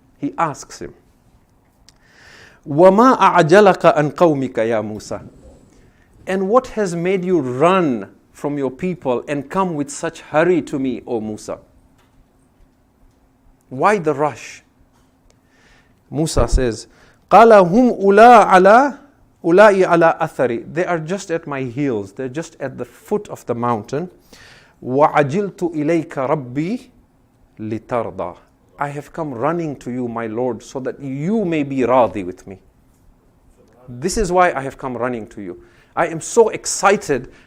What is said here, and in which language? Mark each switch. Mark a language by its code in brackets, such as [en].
[en] He asks him, [ar] وَمَا أَعْجَلَكَ أَنْ قَوْمِكَ يَا مُوسَى. [en] And what has made you run from your people and come with such hurry to me, O Musa? Why the rush? Musa says, [ar] قَالَ هُمْ أُولَاءِ عَلَىٰ أَثَرِ. [en] They are just at my heels. They're just at the foot of the mountain. [ar] وَعَجِلْتُ إِلَيْكَ رَبِّي لِتَرْضَى. [en] I have come running to you, my Lord, so that you may be radi with me. This is why I have come running to you. I am so excited.